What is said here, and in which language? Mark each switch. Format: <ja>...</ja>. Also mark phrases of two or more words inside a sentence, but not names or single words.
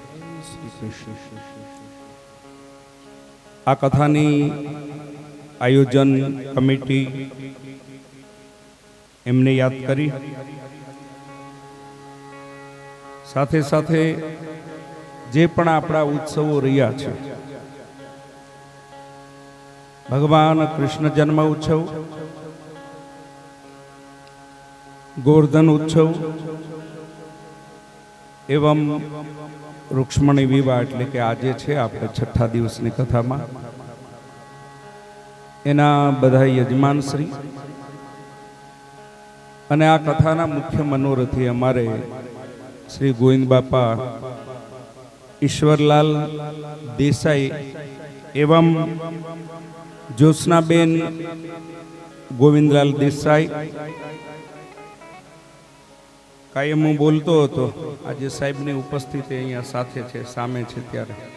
<gu>આ કથાની આયોજન કમિટી એમને યાદ કરી, સાથે સાથે જે પણ આપણા ઉત્સવો રહ્યા છે, ભગવાન કૃષ્ણ જન્મ ઉત્સવ, ગોવર્ધન ઉત્સવ એવં રૂક્ષ્મણી વિવાહ એટલે કે આજે છે આપણે છઠ્ઠા દિવસની કથામાં એના બધા યજમાનશ્રી અને આ કથાના મુખ્ય મનોરથી અમારે શ્રી ગોવિંદ બાપા ઈશ્વરલાલ દેસાઈ એવं જ્યોત્સનાબેન ગોવિંદલાલ દેસાઈ કાયમ હું બોલતો હતો, આજે સાહેબની ઉપસ્થિતિ અહીંયા સાથે છે, સામે છે ત્યારે</gu>